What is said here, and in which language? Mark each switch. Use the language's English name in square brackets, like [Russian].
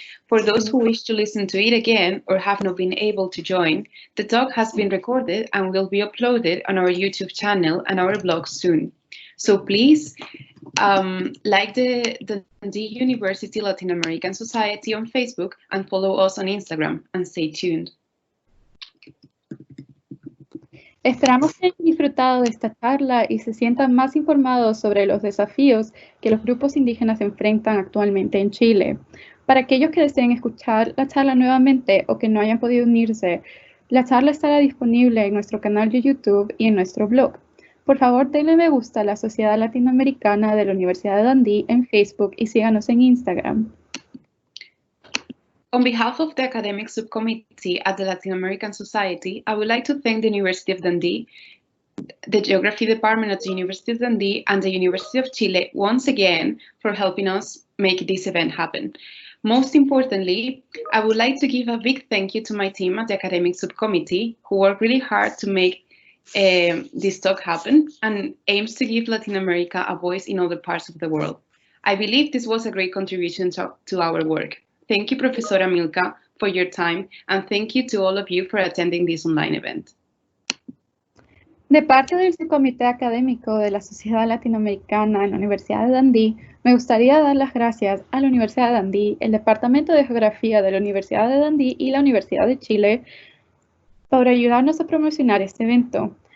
[English] For those who wish to listen to it again or have not been able to join, the talk has been recorded and will be uploaded on our YouTube channel and our blog soon. So please like the Dundee University Latin American Society on Facebook and follow us on Instagram, and stay tuned. [Spanish] Esperamos que hayan disfrutado de esta charla y se sientan más informados sobre los desafíos que los grupos indígenas enfrentan actualmente en Chile. Para aquellos que deseen escuchar la charla nuevamente o que no hayan podido unirse, la charla estará disponible en nuestro canal de YouTube y en nuestro blog. Por favor, denle me gusta a la Sociedad Latinoamericana de la Universidad de Dundee en Facebook y síganos en Instagram. [English] On behalf of the academic subcommittee at the Latin American Society, I would like to thank the University of Dundee, the Geography Department at the University of Dundee, and the University of Chile once again for helping us make this event happen. Most importantly, I would like to give a big thank you to my team at the academic subcommittee, who worked really hard to make this talk happen and aims to give Latin America a voice in other parts of the world. I believe this was a great contribution to our work. Thank you, Professora Milka, for your time, and thank you to all of you for attending this online event. [Spanish] De parte del subcomité académico de la Sociedad Latinoamericana en la Universidad de Dundee, me gustaría dar las gracias a la Universidad de Dundee, el Departamento de Geografía de la Universidad de Dundee y la Universidad de Chile por ayudarnos a promocionar este evento.